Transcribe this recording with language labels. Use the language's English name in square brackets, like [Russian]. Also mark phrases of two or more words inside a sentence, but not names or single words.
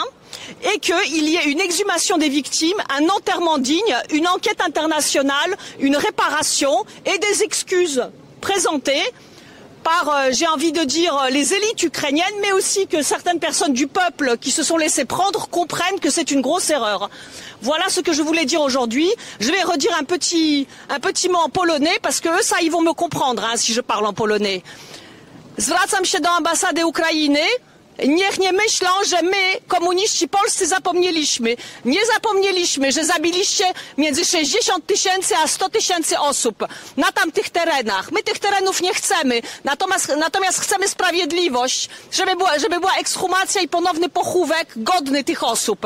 [French] Et qu'il y ait une exhumation des victimes, un enterrement digne, une enquête internationale, une réparation et des excuses présentées par, j'ai envie de dire, les élites ukrainiennes, mais aussi que certaines personnes du peuple qui se sont laissées prendre comprennent que c'est une grosse erreur. Voilà ce que je voulais dire aujourd'hui. Je vais redire un petit mot en polonais, parce que eux, ça, ils vont me comprendre si je parle en polonais. [Polish] Zwracam się do ambasady Ukrainy. Niech nie myślą, że my, komuniści polscy, zapomnieliśmy. Nie zapomnieliśmy, że zabiliście między 60 000 a 100 000 osób na tamtych terenach. My tych terenów nie chcemy, natomiast chcemy sprawiedliwość, żeby była ekshumacja i ponowny pochówek godny tych osób.